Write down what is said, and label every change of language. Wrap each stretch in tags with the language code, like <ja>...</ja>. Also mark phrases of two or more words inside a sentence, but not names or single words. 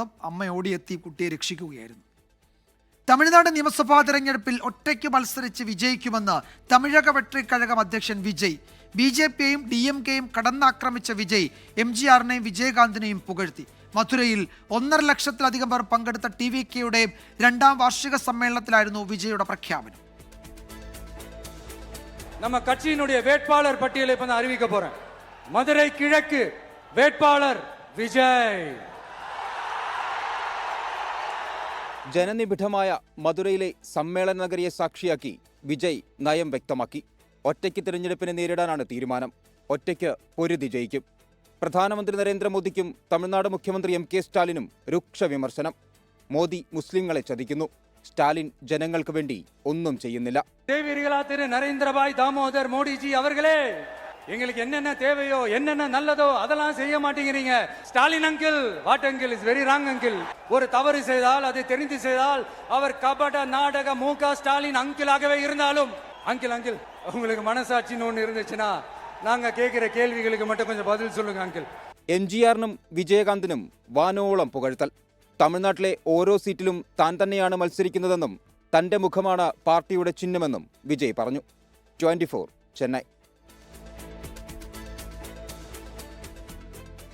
<ml>അമ്മ ഓടിയെത്തി കുട്ടിയെ രക്ഷിക്കുകയായിരുന്നു. തമിഴ്നാട് നിയമസഭാ തെരഞ്ഞെടുപ്പിൽ ഒറ്റയ്ക്ക് മത്സരിച്ച് വിജയിക്കുമെന്ന് തമിഴക വെട്രിക്കഴകം അധ്യക്ഷൻ വിജയ്. BJP-യെയും DMK-യും കടന്നാക്രമിച്ച വിജയ് MGR-നെയും വിജയകാന്തിനെയും പുകഴ്ത്തി. മധുരയിൽ 1.5 ലക്ഷത്തിലധികം പേർ പങ്കെടുത്ത TVK-യുടെ 2ാം വാർഷിക സമ്മേളനത്തിലായിരുന്നു വിജയുടെ പ്രഖ്യാപനം.</ml> <ta>நம்ம கட்சியினுடைய வேட்பாளர் பட்டியலை இப்ப நான் அறிவிக்க போறேன். மதுரை கிழக்கு வேட்பாளர் വിജയ്.</ta> <ml>ജനനിബിഡമായ മധുരയിലെ സമ്മേളന നഗരിയെ സാക്ഷിയാക്കി വിജയ് നയം വ്യക്തമാക്കി. ഒറ്റയ്ക്ക് തിരഞ്ഞെടുപ്പിനെ നേരിടാനാണ് തീരുമാനം. ഒറ്റയ്ക്ക് പൊരുതി ജയിക്കും. പ്രധാനമന്ത്രി നരേന്ദ്രമോദിക്കും തമിഴ്നാട് മുഖ്യമന്ത്രി MK സ്റ്റാലിനും രൂക്ഷ വിമർശനം. മോദി മുസ്ലിങ്ങളെ ചതിക്കുന്നു. സ്റ്റാലിൻ ജനങ്ങൾക്ക് വേണ്ടി ഒന്നും ചെയ്യുന്നില്ല.</ml> <ta>திரு நரேந்திரபாய் தாமோதர் மோடிஜி அவர்களே, எங்களுக்கு என்னென்ன தேவையோ என்னென்ன நல்லதோ அதெல்லாம் செய்ய மாட்டேங்கிறீங்க. ஸ்டாலின் அங்கிள்,</ta> <en>what uncle is very wrong uncle.</en> <ta>ஒரு தவறு செய்தால், அதை தெரிந்து செய்தால் அவர் கபட நாடக MK ஸ்டாலின் அங்கிளாகவே இருந்தாலும், அங்கிள் உங்களுக்கு மனசாட்சின்னு ஒன்று இருந்துச்சுன்னா நாங்க கேட்கிற கேள்விகளுக்கு மட்டும் கொஞ்சம் பதில் சொல்லுங்க അങ്കിൾ.</ta> <ml>MGR-നും വിജയകാന്തിനും വാനോളം പുകഴ്ത്തൽ. തമിഴ്നാട്ടിലെ ഓരോ സീറ്റിലും താൻ തന്നെയാണ് മത്സരിക്കുന്നതെന്നും തന്റെ മുഖമാണ് പാർട്ടിയുടെ ചിഹ്നമെന്നും വിജയ് പറഞ്ഞു. 24 ചെന്നൈ.</ml>